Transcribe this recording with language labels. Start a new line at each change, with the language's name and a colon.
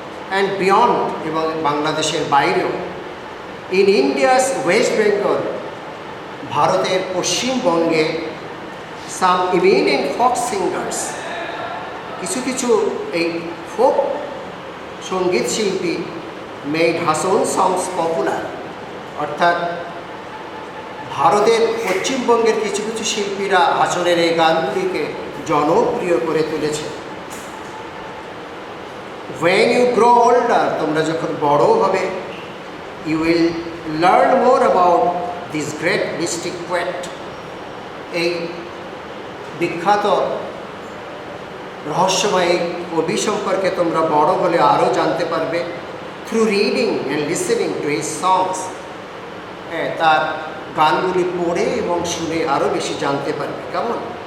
English: and beyond,
Bangla: এবং বাংলাদেশের বাইরেও।
English: in India's West Bengal,
Bangla: ভারতের পশ্চিমবঙ্গে,
English: some eminent folk singers,
Bangla: কিছু কিছু এই ফোক সঙ্গীত শিল্পী
English: made Hason songs popular,
Bangla: অর্থাৎ ভারতের পশ্চিমবঙ্গের কিছু কিছু শিল্পীরা হাসনের এই গানগুলিকে জনপ্রিয় করে তুলেছে।
English: when you grow older,
Bangla: তোমরা যখন বড় হবে,
English: you will learn more about this great mystic poet.
Bangla: এই বিখ্যাত রহস্যময় কবি সম্পর্কে তোমরা বড় হলে আরও জানতে পারবে,
English: through reading and listening to his songs.
Bangla: তার গানগুলি পড়ে এবং শুনে আরও বেশি জানতে পারবে। কেমন?